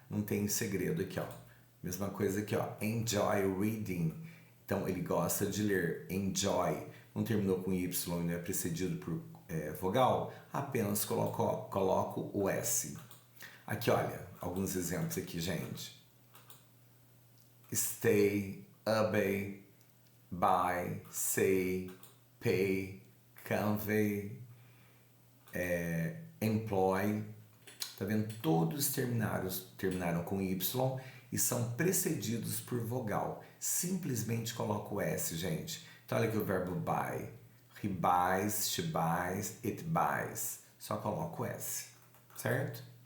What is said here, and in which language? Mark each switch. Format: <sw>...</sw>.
<pt>Não tem segredo aqui, ó. Mesma coisa aqui, ó.</pt> <en>Enjoy reading.</en> <pt>Então, ele gosta de ler. Enjoy. Não terminou com Y e não é precedido por vogal, apenas coloco o S. Aqui, olha, alguns exemplos aqui, gente.</pt> <en>Stay, obey, buy, say, pay, convey, employ.</en> <pt>Tá vendo? Todos terminaram com Y e são precedidos por vogal. Simplesmente coloco o S, gente. Então, olha aqui o verbo buy.</pt> <en>He buys, she buys, it buys.</en> <pt>Só coloco o S, certo?</pt>